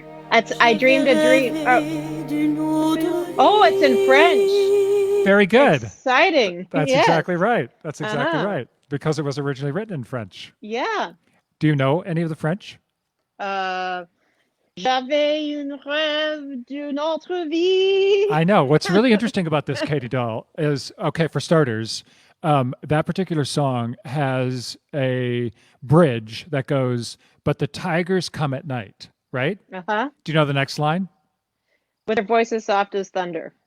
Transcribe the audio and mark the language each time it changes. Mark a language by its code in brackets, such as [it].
[en] That's I dreamed a dream. Oh, it's in French. Very good. Exciting. That's Yes. exactly right. That's exactly Uh-huh. right because it was originally written in French. Yeah. Do you know any of the French? [fr] Uh, J'avais une rêve d'une autre vie. [en] I know. What's really interesting about this, Katie Doll, is okay, for starters, that particular song has a bridge that goes, "But the tigers come at night," right? Uh-huh. Do you know the next line? With her voice as soft as thunder.